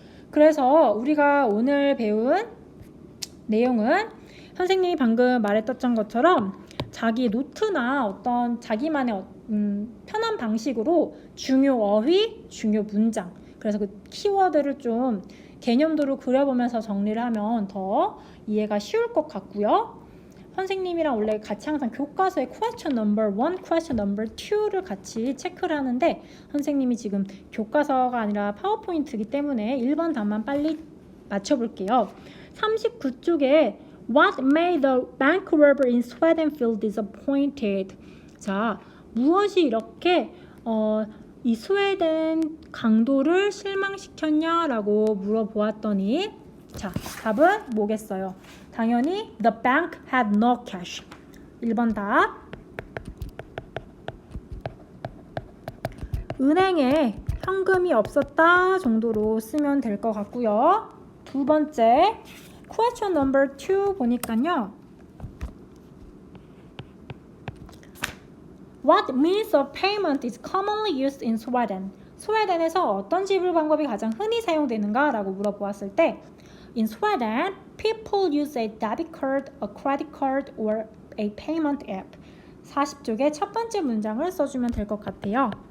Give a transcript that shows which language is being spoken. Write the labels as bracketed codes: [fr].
[ko] 그래서 우리가 오늘 배운 내용은 선생님이 방금 말했던 것처럼 자기 노트나 어떤 자기만의 편한 방식으로 중요 어휘, 중요 문장, 그래서 그 키워드를 좀 개념도로 그려보면서 정리를 하면 더 이해가 쉬울 것 같고요. 선생님이랑 원래 같이 항상 교과서의 [en] question number 1, question number 2 [ko] 를 같이 체크를 하는데 선생님이 지금 교과서가 아니라 파워포인트이기 때문에 1번 답만 빨리 맞춰볼게요. 39쪽에 [en] What made the bank robber in Sweden feel disappointed? [ko] 자, 무엇이 이렇게 이 스웨덴 강도를 실망시켰냐라고 물어보았더니 자, 답은 뭐겠어요? [en] 당연히 the bank had no cash. [ko] 1번 답. 은행에 현금이 없었다 정도로 쓰면 될 것 같고요. 두 번째 question number 2 보니까요. [en] What means of payment is commonly used in Sweden? [ko] 스웨덴에서 어떤 지불 방법이 가장 흔히 사용되는가? 라고 물어보았을 때 [en] In Sweden, people use a debit card, a credit card, or a payment app. [ko] 40쪽의 첫 번째 문장을 써주면 될 것 같아요.